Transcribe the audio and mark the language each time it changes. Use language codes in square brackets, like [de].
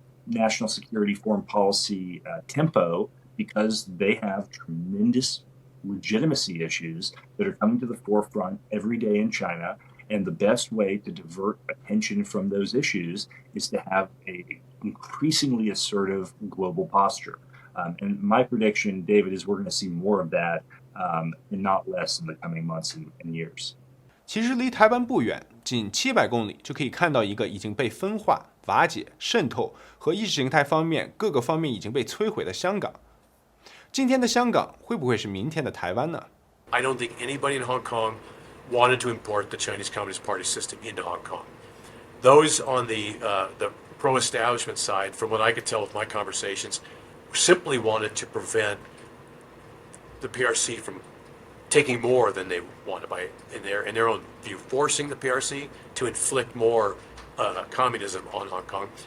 [en] national security foreign policy tempo because they have tremendous legitimacy issues that are coming to the forefront every day in China. And the best way to divert attention from those issues is to have a increasingly assertive global posture. And my prediction, David, is we're going to see more of that and not less in the coming months and years. [zh] 其实离台湾不远，仅700公里就可以看到一个已经被分化、瓦解、渗透和意识形态方面各个方面已经被摧毁的香港。今天的香港会不会是明天的台湾呢？ [en] I don't think anybody in Hong Kong wanted to import the Chinese Communist Party system into Hong Kong. Those on the pro-establishment side, from what I could tell with my conversations, simply wanted to prevent the PRC from taking more than they wanted by, in their own view, forcing the PRC to inflict more communism on Hong Kong.